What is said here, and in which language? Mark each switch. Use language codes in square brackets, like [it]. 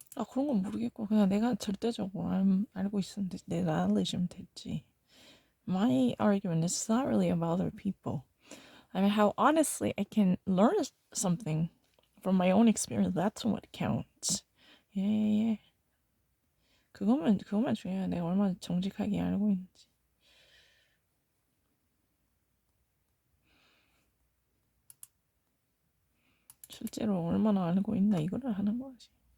[ko] 그런 건 모르겠고 그냥 내가 절대적으로 알고 있으면 됐지. 내 knowledge면 됐지. [en] My argument is not really about other people. I mean, how honestly I can learn something from my own experience. That's what counts. [ko] 예. 그것만 중요해. 내가 얼마나 정직하게 알고 있는지. 실제로 얼마나 알고 있나 이거를 하는 거지.